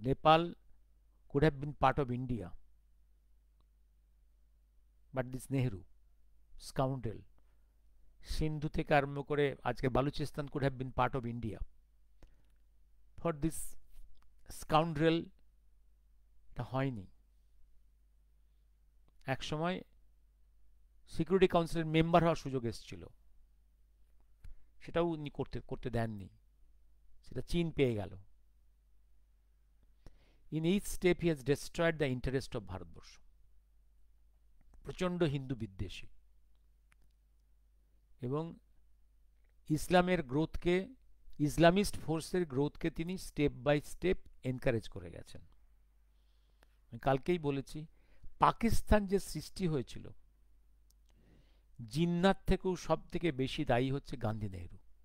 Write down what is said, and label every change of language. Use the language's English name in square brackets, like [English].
[English] Nepal could have been part of India, but this Nehru scoundrel, [Bangla] সিন্ধু থেকে আরম্ভ করে আজকে Balochistan [English] could have been part of India. For this scoundrel [Bangla] এটা হয়নি। এক সময় সিকিউরিটি কাউন্সিলের মেম্বার হওয়ার সুযোগ এসেছিল, সেটাও উনি করতে দেননি, সেটা চীন পেয়ে গেল। [English] In each step he has destroyed the interest of Bharatvarsha. [Bangla] প্রচণ্ড হিন্দু বিদ্বেষী এবং ইসলামের গ্রোথকে, ইসলামিস্ট ফোর্সের গ্রোথকে তিনি স্টেপ বাই স্টেপ এনকারেজ করে গেছেন। আমি কালকেই বলেছি, পাকিস্তান যে সৃষ্টি হয়েছিল, জিন্নাত থেকেও সব থেকে বেশি দায়ী হচ্ছে গান্ধী নেহেরু।